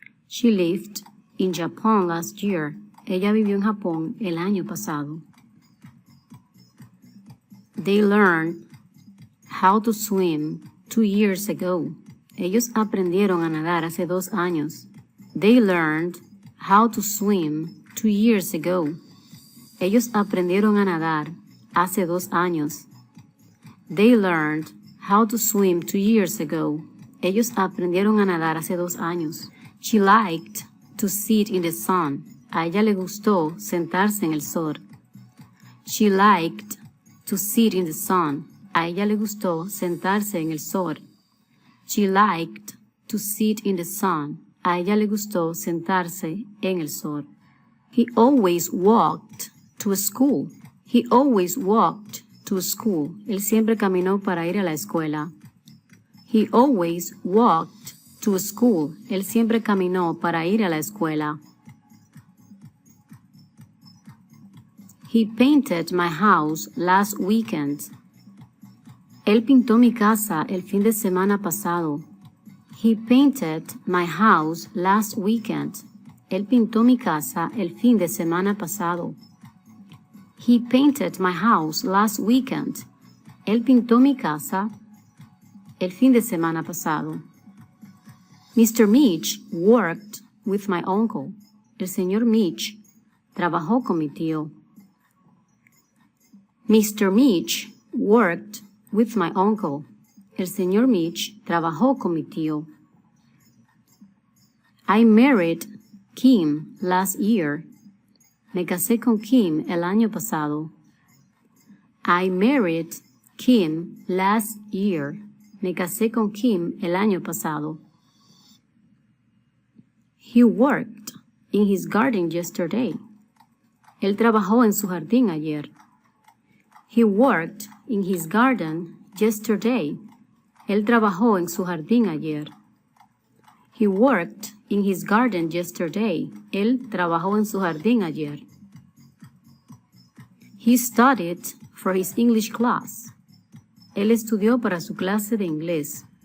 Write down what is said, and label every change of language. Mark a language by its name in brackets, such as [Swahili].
[English] She lived in Japan last year. [Spanish] Ella vivió en Japón el año pasado. [English] They learned how to swim 2 years ago. [Spanish] Ellos aprendieron a nadar hace 2 años. [English] They learned how to swim 2 years ago. [Spanish] Ellos aprendieron a nadar hace 2 años. [English] They learned how to swim 2 years ago. [Spanish] Ellos aprendieron a nadar hace 2 años. [English] She liked to sit in the sun. [Spanish] A ella le gustó sentarse en el sol. [English] She liked to sit in the sun. [Spanish] A ella le gustó sentarse en el sol. [English] She liked to sit in the sun. [Spanish] A ella le gustó sentarse en el sol. [English] He always walked to school. He always walked to school. [Spanish] Él siempre caminó para ir a la escuela. [English] He always walked to school. [Spanish] Él siempre caminó para ir a la escuela. [English] He painted my house last weekend. [Spanish] Él pintó mi casa el fin de semana pasado. [English] He painted my house last weekend. [Spanish] Él pintó mi casa el fin de semana pasado. [English] He painted my house last weekend. [Spanish] Él pintó mi casa el fin de semana pasado. [English] Mr. Mitch worked with my uncle. [Spanish] El señor Mitch trabajó con mi tío. [English] Mr. Mitch worked with my uncle. [Spanish] El señor Mitch trabajó con mi tío. [English] I married Kim last year. [Spanish] Me casé con Kim el año pasado. [English] I married Kim last year. [Spanish] Me casé con Kim el año pasado. [English] He worked in his garden yesterday. [Spanish] Él trabajó en su jardín ayer. [English] He worked in his garden yesterday. [Spanish] Él trabajó en su jardín ayer. [English] He worked in his garden yesterday. [Spanish] Él trabajó en su jardín ayer. [English] He studied for his English class. [Spanish] Él estudió para su clase de inglés.